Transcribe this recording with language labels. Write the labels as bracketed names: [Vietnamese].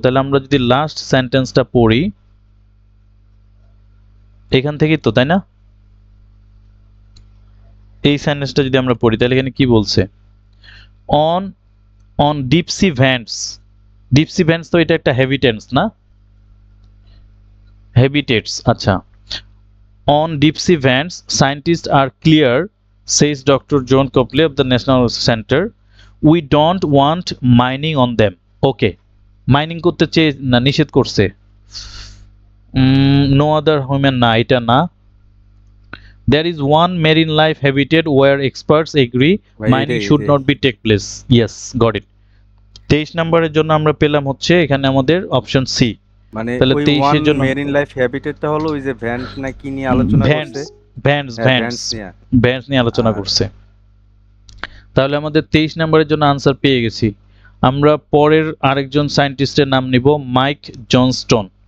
[Bangla] তাহলে আমরা যদি লাস্ট সেন্টেন্সটা পড়ি এখান থেকেই তো, তাই না? এই সেন্টেন্সটা যদি আমরা পড়ি তাহলে এখানে কি বলছে? [English] on on deep sea vents, [Bangla] তো এটা একটা হেভি টেন্স না? হেবিটেটস। [English] আচ্ছা, on deep sea vents scientists are clear, says Dr. John Copley of the National Center, we don't want mining on them. [Bangla] Okay, mining করতে চেয়ে না, নিষেধ করছে। [English] no other human, [Bangla] না এটা না। [English] there is one marine life habitat where experts agree mining should not be take place. Yes, got it. [Bangla] 23 নম্বরের জন্য আমরা পেলাম হচ্ছে এখানে আমাদের অপশন সি। মানে তাহলে ওই 23 এর জন্য মেরিন লাইফ হ্যাবিটেটটা হলো ওই যে ভ্যান্ট না কি নিয়ে আলোচনা করছে? ভ্যান্স নিয়ে আলোচনা করছে। তাহলে আমাদের 23 নম্বরের জন্য আনসার পেয়ে গেছি। আমরা পরের আরেকজন সায়েন্টিস্টের নাম নিব, মাইক জনস্টন।